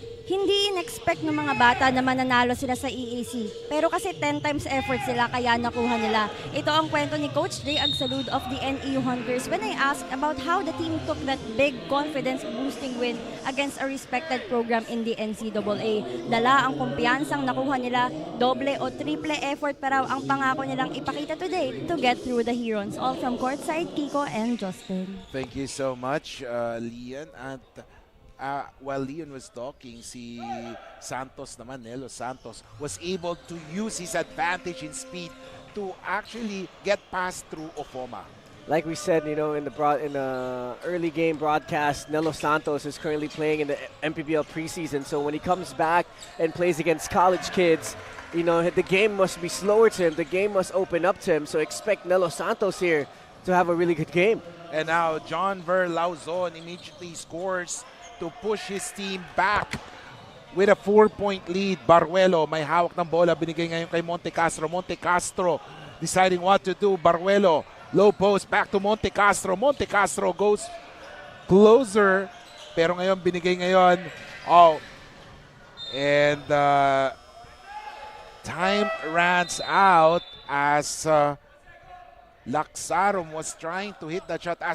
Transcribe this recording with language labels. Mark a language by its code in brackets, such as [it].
[tl] Hindi in-expect ng mga bata na mananalo sila sa EAC. Pero kasi [en] 10 times effort [tl] sila kaya nakuha nila. Ito ang kwento ni [en] Coach Jay Agsalud of the NEU Hunters when I asked about how the team took that big confidence-boosting win against a respected program in the NCAA. [tl] Dala ang kumpiyansang nakuha nila, doble o triple effort pa raw ang pangako nilang ipakita today [en] to get through the Herons. All from courtside, Kiko and Justin. Thank you so much, Lian. At while Leon was talking, [tl] si Santos naman, [en] Nelo Santos, was able to use his advantage in speed to actually get past through Ofoma. Like we said, in the early game broadcast, Nelo Santos is currently playing in the MPBL preseason. So when he comes back and plays against college kids, the game must be slower to him. The game must open up to him. So expect Nelo Santos here to have a really good game. And now John Ver Lauzon immediately scores to push his team back with a 4-point lead. [tl] Baruelo may hawak ng bola, binigay ngayon kay Monte Castro. [en] Monte Castro deciding what to do. Baruelo, low post, back to Monte Castro. Monte Castro goes closer, [tl] pero ngayon binigay ngayon. [en] And time runs out as Laxarum was trying to hit that shot.